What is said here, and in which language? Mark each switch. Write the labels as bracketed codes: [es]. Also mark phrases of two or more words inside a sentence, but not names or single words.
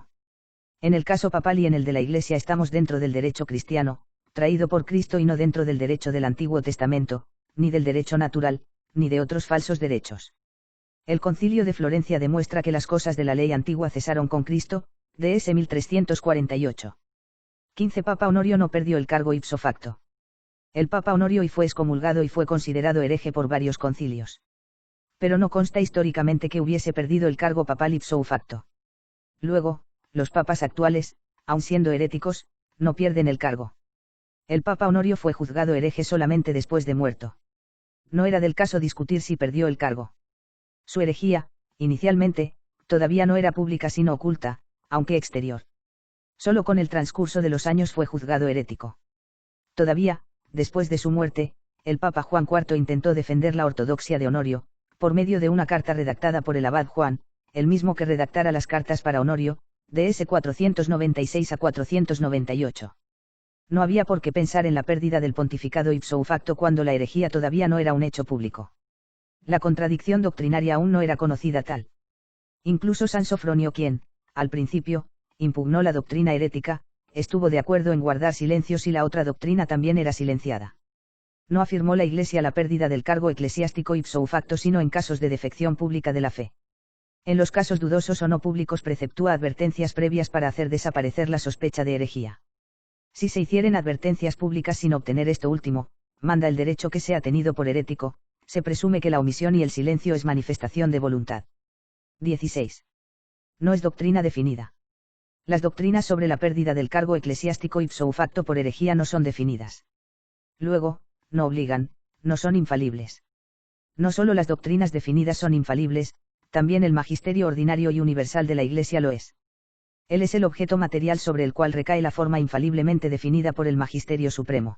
[es] En el caso papal y en el de la Iglesia estamos dentro del derecho cristiano, traído por Cristo y no dentro del derecho del Antiguo Testamento, ni del derecho natural, ni de otros falsos derechos. El Concilio de Florencia demuestra que las cosas de la ley antigua cesaron con Cristo, DS 1348. 15. Papa Honorio no perdió el cargo [la] ipso facto. [es] El Papa Honorio y fue excomulgado y fue considerado hereje por varios concilios. Pero no consta históricamente que hubiese perdido el cargo papal [la] ipso facto. [es] Luego, los papas actuales, aun siendo heréticos, no pierden el cargo. El Papa Honorio fue juzgado hereje solamente después de muerto. No era del caso discutir si perdió el cargo. Su herejía, inicialmente, todavía no era pública sino oculta, aunque exterior. Solo con el transcurso de los años fue juzgado herético. Todavía, después de su muerte, el Papa Juan IV intentó defender la ortodoxia de Honorio, por medio de una carta redactada por el abad Juan, el mismo que redactara las cartas para Honorio, DS 496 a 498. No había por qué pensar en la pérdida del pontificado [la] ipso facto [es] cuando la herejía todavía no era un hecho público. La contradicción doctrinaria aún no era conocida tal. Incluso San Sofronio, quien, al principio, impugnó la doctrina herética, estuvo de acuerdo en guardar silencio si la otra doctrina también era silenciada. No afirmó la Iglesia la pérdida del cargo eclesiástico [la] ipso facto [es] sino en casos de defección pública de la fe. En los casos dudosos o no públicos preceptúa advertencias previas para hacer desaparecer la sospecha de herejía. Si se hicieren advertencias públicas sin obtener esto último, manda el derecho que sea tenido por herético, se presume que la omisión y el silencio es manifestación de voluntad. 16. No es doctrina definida. Las doctrinas sobre la pérdida del cargo eclesiástico [la] ipso facto [es] por herejía no son definidas. Luego, no obligan, no son infalibles. No solo las doctrinas definidas son infalibles, también el magisterio ordinario y universal de la Iglesia lo es. Él es el objeto material sobre el cual recae la forma infaliblemente definida por el magisterio supremo.